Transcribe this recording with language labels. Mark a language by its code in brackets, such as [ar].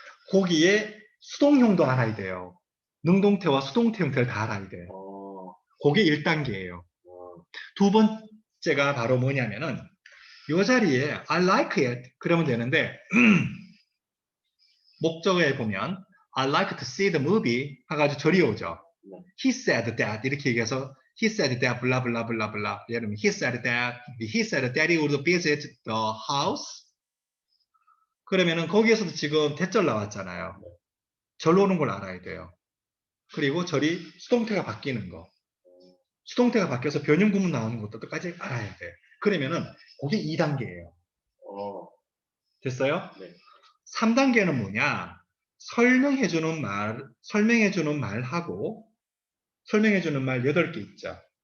[ko] 거기에 수동형도 알아야 돼요. 능동태와 수동태 형태를 다 알아야 돼. 그게 1단계예요. 두 번째가 바로 뭐냐면은 이 자리에 [en] I like it [ko] 그러면 되는데 목적어에 보면 [en] I like to see the movie [ko] 해가지고 절이 오죠. 네. [en] He said that [ko] 이렇게 얘기해서 [en] He said that blah blah blah blah [ko] 예를 들면 [en] He said that he would visit the house [ko] 그러면은 거기에서도 지금 대절 나왔잖아요. 절로 오는 걸 알아야 돼요. 그리고 절이 수동태가 바뀌는 거. 수동태가 바뀌어서 변형 구문 나오는 것도 끝까지 알아야 돼. 그러면은 그게 2단계예요. 됐어요? 네. 3단계는 뭐냐? 설명해주는 말하고 설명해주는 말 8개 있죠.